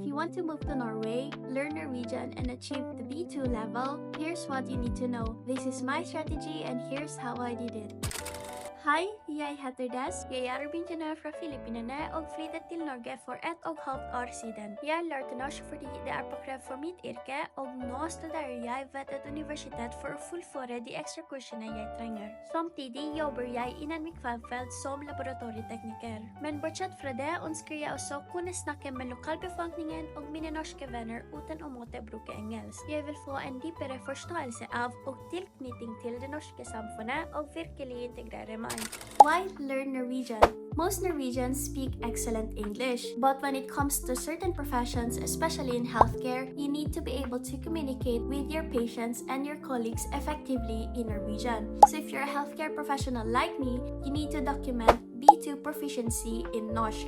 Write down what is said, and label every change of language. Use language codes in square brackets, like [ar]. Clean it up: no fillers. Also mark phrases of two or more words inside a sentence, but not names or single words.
[en] want to move to Norway, learn Norwegian, and achieve the B2 level, here's what you need to know. This is my strategy and here's how I did it. [no] Hei, jeg heter Des. Jeg begynte fra Filippinene og flyttet til Norge for 1,5 år siden. Jeg lærte norsk fordi det på krav for mitt yrke, og nå studerer jeg ved et universitet for å fullføre de ekstra kursene jeg trenger. Samtidig jobber jeg innen mitt fagfelt som laboratorietekniker. Men bortsett fra det ønsker jeg også kunne snakke med lokalbefolkningen og mine norske venner uten å måtte bruke engelsk. Jeg vil få en dypere forståelse av og tilknytning til det norske samfunnet og virkelig integrere meg. [en] Why learn Norwegian? Most Norwegians speak excellent English, but when it comes to certain professions, especially in healthcare, you need to be able to communicate with your patients and your colleagues effectively in Norwegian. So if you're a healthcare professional like me, you need to document B2 proficiency in Norsk.